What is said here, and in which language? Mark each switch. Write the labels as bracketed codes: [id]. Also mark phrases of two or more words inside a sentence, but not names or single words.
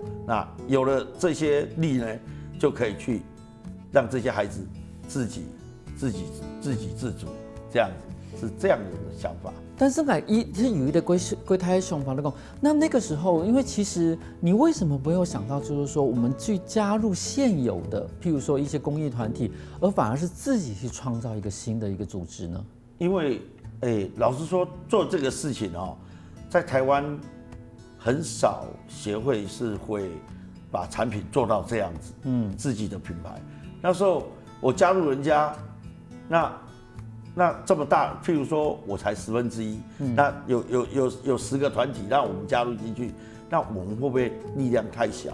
[zh] 那有了這些力呢，就可以去讓這些孩子自給自足，這樣子是這樣的想法。但是有一個櫃台的想法來講，那個時候，因為其實你為什麼沒有想到，就是說我們去加入現有的，譬如說一些公益團體，而反而是自己去創造一個新的一個組織呢？因为老实说，做这个事情哦，在台湾很少协会是会把产品做到这样子，自己的品牌。那时候我加入人家，那这么大，譬如说我才1/10，那有10个团体让我们加入进去，那我们会不会力量太小？